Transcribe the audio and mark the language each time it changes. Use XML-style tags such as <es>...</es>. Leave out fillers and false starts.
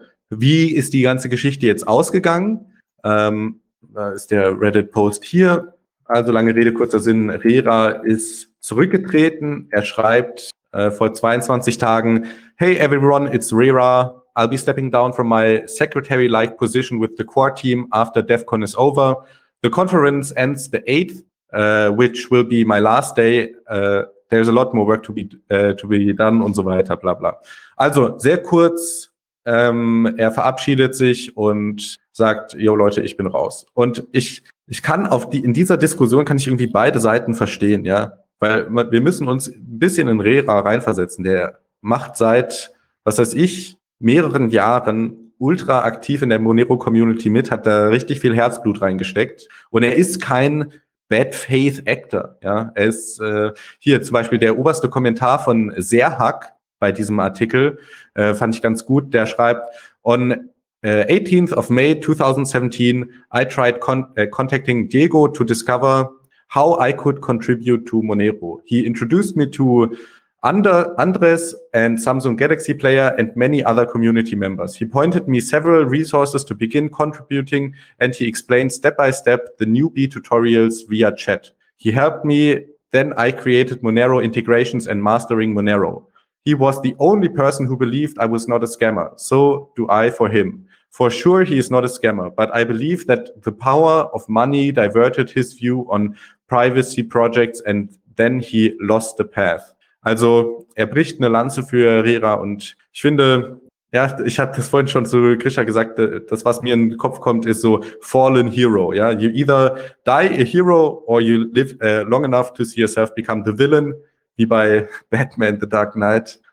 <de>Wie ist die ganze Geschichte jetzt ausgegangen? Da ist der Reddit-Post hier. Also lange Rede, kurzer Sinn, Rera ist zurückgetreten. Er schreibt vor 22 Tagen,</de> <en>hey everyone, it's Rera. I'll be stepping down from my secretary-like position with the core team after DEFCON is over. The conference ends the 8th, which will be my last day. There's a lot more work to be done</en> <de>und so weiter, bla bla. Also sehr kurz, er verabschiedet sich und sagt, yo Leute, ich bin raus. Und ich kann in dieser Diskussion kann ich irgendwie beide Seiten verstehen, ja. Weil wir müssen uns ein bisschen in Rera reinversetzen. Der macht seit, was weiß ich, mehreren Jahren ultra aktiv in der Monero-Community mit, hat da richtig viel Herzblut reingesteckt. Und er ist kein Bad-Faith-Actor. Ja? Er ist hier zum Beispiel der oberste Kommentar von Serhak bei diesem Artikel, fand ich ganz gut. Der schreibt,</de> <en>on 18th of May 2017, I tried contacting Diego to discover how I could contribute to Monero. He introduced me to Andres and Samsung Galaxy Player and many other community members. He pointed me several resources to begin contributing and he explained step by step the newbie tutorials via chat. He helped me, then I created Monero integrations and mastering Monero. He was the only person who believed I was not a scammer. So do I for him. For sure, he is not a scammer, but I believe that the power of money diverted his view on privacy projects and then he lost the path.</en> <de>Also, er bricht eine Lanze für Rera und ich finde, ja, ich habe das vorhin schon zu Grisha gesagt, das, was mir in den Kopf kommt, ist so</de> <en>fallen hero,</en> <de>ja.</de> <en>You either die a hero or you live long enough to see yourself become the villain,</en> <de>wie bei Batman The Dark Knight.</de>